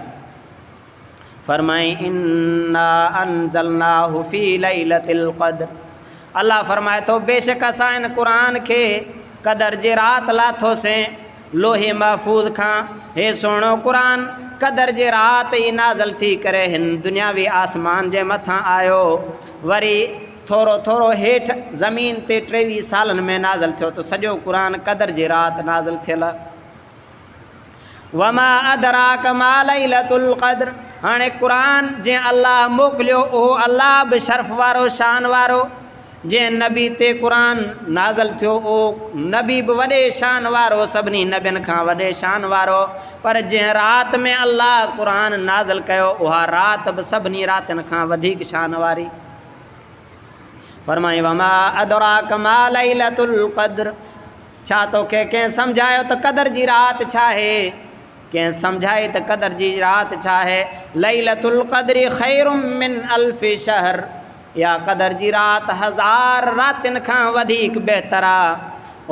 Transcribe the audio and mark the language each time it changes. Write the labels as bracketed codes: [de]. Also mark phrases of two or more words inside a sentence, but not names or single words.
[sd] फरमाई [ar] إنا أنزلناه في ليلة القدر, [sd] अल्लाह फरमाए थो बेशक असां इन क़ुरान खे क़दर जे राति लाथोसीं लोहे महफूज़ खां। हे सुहिणो क़ुरान क़दर जे राति ई नाज़िल थी करे हिन दुनियावी आसमान जे मथां आयो, वरी थोरो थोरो हेठि ज़मीन ते 23 सालनि में नाज़िल थियो त सॼो क़ुरान क़दर जे राति नाज़िल थियल। [ar] وما أدراك ما ليلة القدر, [sd] हाणे क़ुरान जंहिं अल्लाह मोकिलियो उहो अल्लाह बि शर्फ़ वारो शान वारो, जंहिं नबी ते क़ुरान नाज़िल थियो उहो नबी बि वॾे शान वारो, सभिनी नबियुनि खां वॾे शान वारो। पर जंहिं राति में अल्लाह क़ुरान नाज़िल कयो उहा राति बि सभिनी रातियुनि खां वधीक शान वारी। फरमाई [ar] وما أدراك ما ليلة القدر, [sd] छा तोखे कंहिं सम्झायो त क़दर जी राति छा आहे, कंहिं सम्झाई त क़दर जी राति छा आहे। [ar] ليلة القدر خير من ألف شهر, [sd] या क़दर जी राति 1000 रातियुनि खां वधीक बहितर आहे।